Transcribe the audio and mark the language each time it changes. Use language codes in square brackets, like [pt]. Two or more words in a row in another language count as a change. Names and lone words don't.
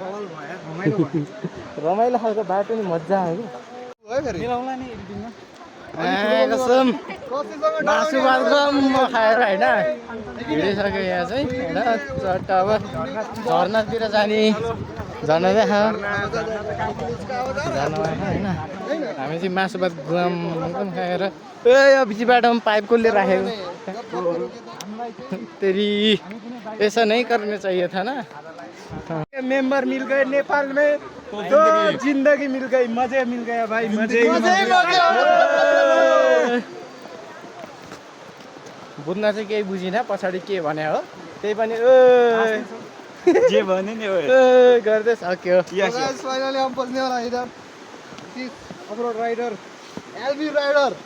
[ne] रमाइलो खालको बाटो नि मजा आयो कसम मासु भात गम खाएर होइन हिँडिसक्यो यहाँ चाहिँ होइन चट्ट अब झर्नातिर जाने झर्ना चाहिँ होइन हामी चाहिँ मासु भात गम खाएर यो बिच बाटोमा पाइप कसले राखेको [hi] तेरी ऐसा नहीं करने चाहिए था ना मेंबर मिल गए नेपाल में तो जिंदगी मिल गई मजे मिल गया भाई मजे [ne] बुझ्न चाहिँ केही बुझिनँ पछाडि के भने हो त्यही पनि जे भने नि गर्दै सक्यो [hi] फाइनली हम बस्ने वाला इधर [en] off-road rider LB rider